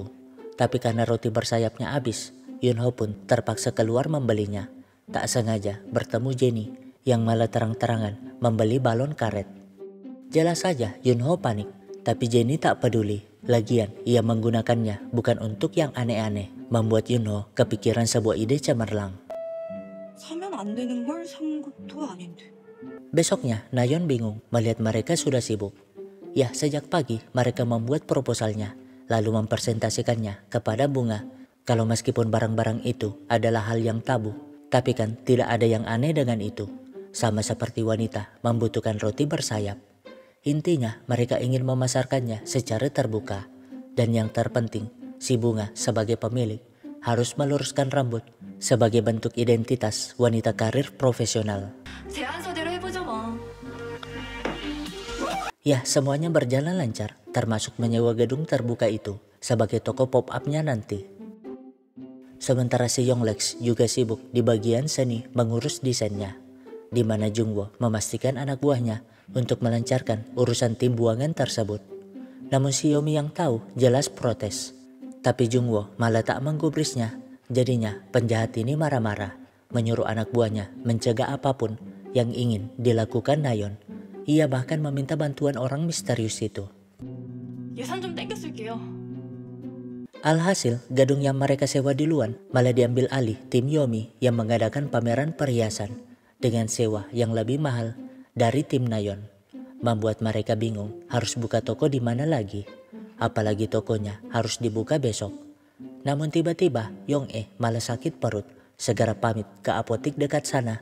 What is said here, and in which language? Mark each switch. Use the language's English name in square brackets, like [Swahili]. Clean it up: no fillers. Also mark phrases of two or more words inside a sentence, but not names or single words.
[Indonesian] Tapi karena roti bersayapnya habis, Yunho pun terpaksa keluar membelinya. Tak sengaja bertemu Jenny yang malah terang-terangan membeli balon karet. Jelas saja Yunho panik, tapi Jenny tak peduli. Lagian ia menggunakannya bukan untuk yang aneh-aneh, membuat Yunho kepikiran sebuah ide cemerlang. [Korean] 사면 안 되는 걸 산 것도 아닌데. [Indonesian] Besoknya Nayeon bingung melihat mereka sudah sibuk. Ya, sejak pagi mereka membuat proposalnya, lalu mempresentasikannya kepada Bunga. Kalau meskipun barang-barang itu adalah hal yang tabu, tapi kan tidak ada yang aneh dengan itu. Sama seperti wanita membutuhkan roti bersayap. Intinya mereka ingin memasarkannya secara terbuka. Dan yang terpenting, si Bunga sebagai pemilik harus meluruskan rambut sebagai bentuk identitas wanita karir profesional. [Korean] 제안서대로 해보죠 뭐. [Indonesian] Ya, semuanya berjalan lancar, termasuk menyewa gedung terbuka itu sebagai toko pop-up-nya nanti. Sementara si Yonglex juga sibuk di bagian seni mengurus desainnya, di mana Jungwoo memastikan anak buahnya untuk melancarkan urusan tim buangan tersebut. Namun si Yomi yang tahu jelas protes, tapi Jungwoo malah tak menggubrisnya. Jadinya penjahat ini marah-marah, menyuruh anak buahnya mencegah apapun yang ingin dilakukan Nayeon. Ia bahkan meminta bantuan orang misterius itu. [Korean] 예산 좀 땡겼을게요. [Indonesian] Alhasil, gedung yang mereka sewa duluan malah diambil alih tim Yomi yang mengadakan pameran perhiasan dengan sewa yang lebih mahal dari tim Nayeon. Membuat mereka bingung harus buka toko di mana lagi. Apalagi tokonya harus dibuka besok. Namun tiba-tiba Yong-e malah sakit perut, segera pamit ke apotik dekat sana.